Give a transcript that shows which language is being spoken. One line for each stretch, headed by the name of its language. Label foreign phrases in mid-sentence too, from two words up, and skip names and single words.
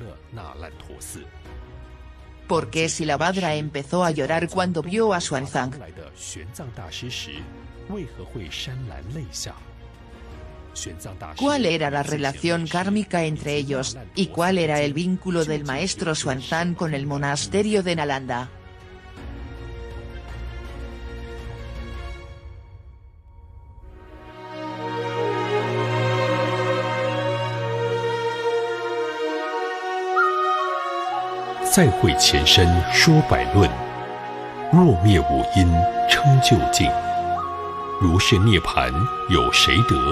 Spanish: ¿Por qué Silabhadra empezó a llorar cuando vio a Xuanzang? ¿Cuál era la relación kármica entre ellos, y cuál era el vínculo del maestro Xuanzang con el monasterio de Nalanda?
Chinese: 《再会前身说百论》，若灭五阴称究竟，如是涅盘有谁得？